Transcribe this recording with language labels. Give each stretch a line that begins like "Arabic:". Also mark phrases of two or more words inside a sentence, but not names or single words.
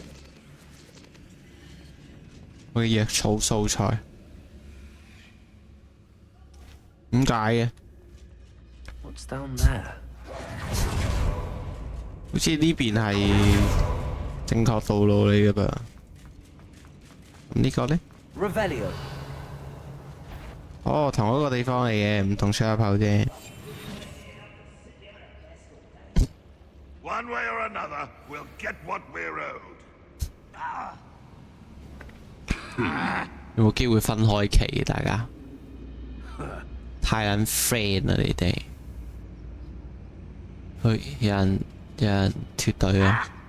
Cantonese: 會藥草素材，點解嘅？
English: What's down there?
Cantonese: 好似呢邊係正確道路嚟嘅噃。咁呢個呢？ Revelio. 哦，同一個地方嚟嘅，唔同出入口啫。
English: One way or another, we'll get what we're owed.
Cantonese: 有冇機會分開企？大家太撚 friend 啦，你哋。去，有人脱隊啊！